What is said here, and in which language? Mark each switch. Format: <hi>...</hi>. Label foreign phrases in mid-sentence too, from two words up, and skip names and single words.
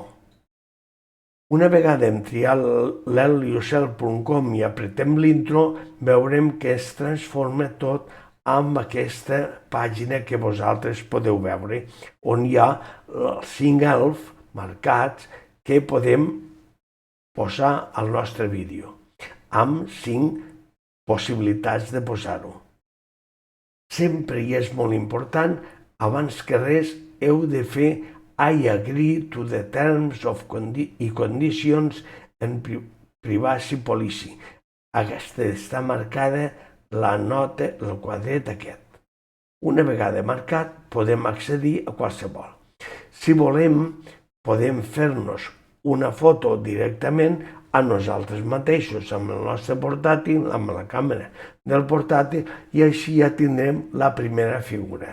<ca>Una vegada hem triat l'helpyourself.com i apretem l'intro, veurem que es transforma tot amb aquesta pàgina que vosaltres podeu veure, on hi ha els 5 helps marcats que podem posar al nostre vídeo, amb 5 possibilitats de posar-ho. Sempre, i és molt important, abans que res heu de fer</ca> <en>I agree to the terms of conditions and privacy policy.</en> <ca>Aquesta està marcada la nota, el quadret aquest. Una vegada marcat, podem accedir a qualsevol. Si volem, podem fer-nos una foto directament a nosaltres mateixos, amb el nostre portàtil, amb la càmera del portàtil, i així ja tindrem la primera figura.</ca>